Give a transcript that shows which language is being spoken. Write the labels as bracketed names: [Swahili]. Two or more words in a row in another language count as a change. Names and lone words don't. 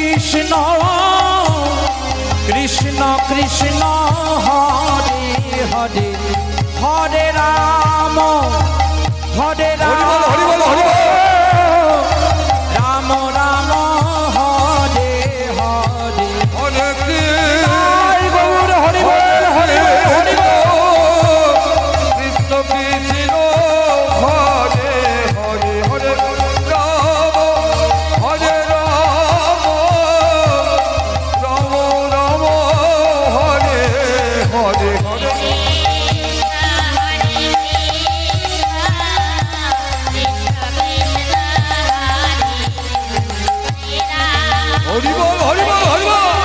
[Bangla] কৃষ্ণ কৃষ্ণ কৃষ্ণ হরে হরে হরে রাম হরে রাম রাম রাম হরে হরে হরে জয় গৌর হরি বল হরি বল হরি বল কৃষ্ণ কৃষ্ণ হরে হরে হরে রাম হরে রাম রাম রাম হরে হরে হরে হরি বল হরি বল হরি বল